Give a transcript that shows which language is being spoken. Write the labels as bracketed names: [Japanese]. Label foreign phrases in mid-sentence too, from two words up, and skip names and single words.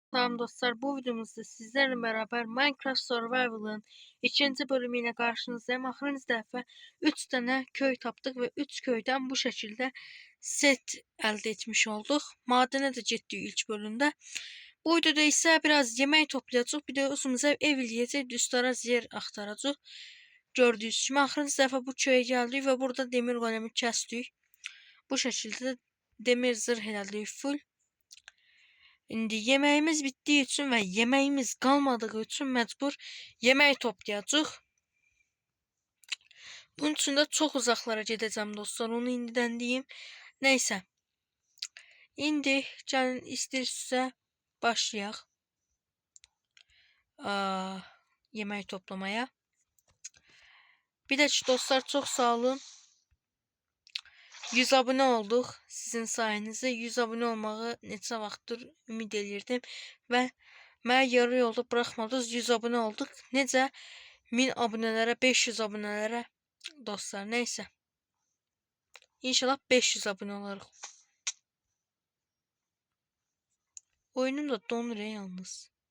[Turkish] Salam dostlar, bu videomuzda sizlerle beraber Minecraft Survival'ın ikinci bölümüyle karşınızdayım. [Azerbaijani] Axırıncı dəfə [Turkish] 3 tane köy tapdık ve 3 köyden bu şekilde set elde etmiş olduk. Madene de getdik ilk bölümde. Bu videoda ise biraz yemek toplayacağıq. [Azerbaijani] Bir de özümüzə ev eləyəcək, düstara yer axtaracaq. Gördüyünüz kimi axırıncı dəfə bu köyə gəldik ve burada demir golemi kəsdik. [Turkish] Bu şekilde demir zırh elədik full. Şimdi yemeğimiz bittiği için ve yemeğimiz kalmadığı için mecbur yemek toplayacağıq. Bunun için de çok uzaklara gideceğim dostlar. Onu indiden diyeyim. Neyse. [Azerbaijani] İndi gəlin istəyirsinizsə başlayaq. [Turkish] Yemek toplamaya. Bir de dostlar çok sağ olun. 100 abone olduk. [Azerbaijani] Sizin sayenizde 100 abone olmağı neçə vaxtdır ümid elirdim və mənə yarı yolda bırakmadınız. [Turkish] 100 abone olduk. Necə 1000 abonelere 500 abonelere dostlar, neyse. [Azerbaijani] İnşallah 500 abone olarıq. [Turkish] Oyunum da donur yalnız.